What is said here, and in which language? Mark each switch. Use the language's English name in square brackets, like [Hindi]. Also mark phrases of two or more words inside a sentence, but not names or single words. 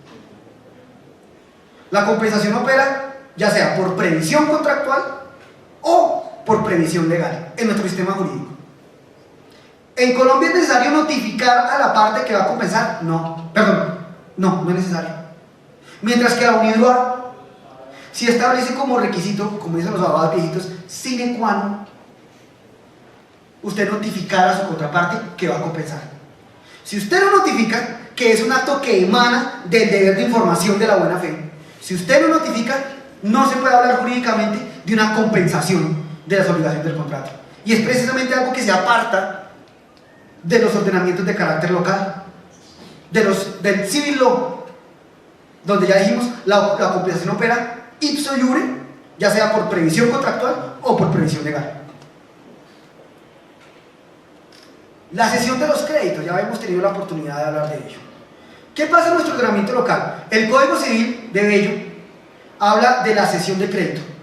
[Spanish] La compensación opera ya sea por previsión contractual o por previsión legal en nuestro sistema jurídico. ¿En Colombia es necesario notificar a la parte que va a compensar? No, perdón, no es necesario. Mientras que la UNIDROIT sí establece como requisito, como dicen los abogados viejitos, [Latin] sine qua non, [Spanish] usted notificar a su contraparte que va a compensar. Si usted no notifica, que es un acto que emana del deber de información de la buena fe, si usted no notifica, no se puede hablar jurídicamente de una compensación de las obligaciones del contrato. Y es precisamente algo que se aparta de los ordenamientos de carácter local, del [English] civil law, [Spanish] donde ya dijimos, la compensación opera [Latin] ipso iure, [Spanish] ya sea por previsión contractual o por previsión legal. La cesión de los créditos, ya hemos tenido la oportunidad de hablar de ello. ¿Qué pasa en nuestro ordenamiento local? El Código Civil de Bello habla de la cesión de crédito.